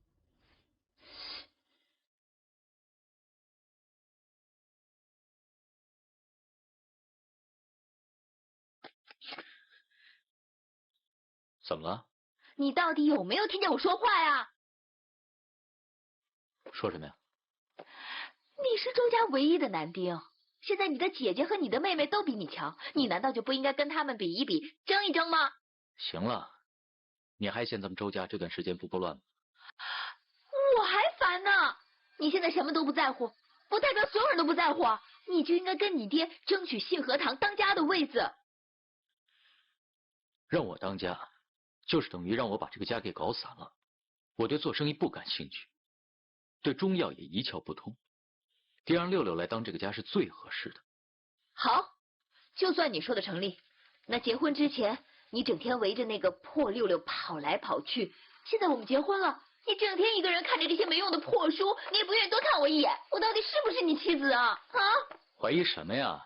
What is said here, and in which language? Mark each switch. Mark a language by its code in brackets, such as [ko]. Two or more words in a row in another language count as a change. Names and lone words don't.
[zh] 怎麼了？你到底有沒有聽見我說話呀？說什麼呀？你是周家唯一的男丁，現在你的姐姐和你的妹妹都比你強，你難道就不應該跟他們比一比，爭一爭嗎？行了，你還嫌咱們周家這段時間不夠亂嗎？我還煩呢！你現在什麼都不在乎，不代表所有人都不在乎啊！你就應該跟你爹爭取信和堂當家的位子。讓我當家，就是等於讓我把這個家給搞散了。我對做生意不感興趣，對中藥也一竅不通，爹讓六六來當這個家是最合適的。好，就算你說的成立，那結婚之前你整天圍着那個破六六跑來跑去，現在我們結婚了，你整天一個人看着這些沒用的破書，你也不願意多看我一眼，我到底是不是你妻子啊？啊？懷疑什麼呀？